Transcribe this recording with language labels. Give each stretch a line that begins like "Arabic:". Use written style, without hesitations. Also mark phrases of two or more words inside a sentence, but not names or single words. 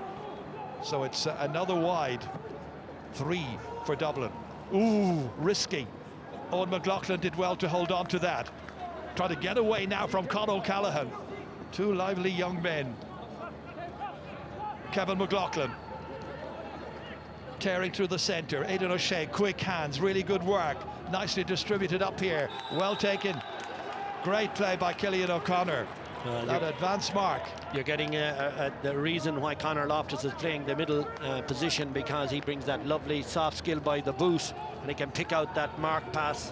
English: So it's another wide. 3 for Dublin. Ooh, risky. Owen McLaughlin did well to hold on to that. Trying to get away now from Conor Callaghan. 2 lively young men. Kevin McLaughlin. Tearing through the centre. Aidan O'Shea, quick hands, really good work. Nicely distributed up here. Well taken. Great play by Cillian O'Connor. That advanced mark. You're getting the reason why Conor Loftus is playing the middle position, because he brings that lovely soft skill by the boot, and he can pick out that mark pass.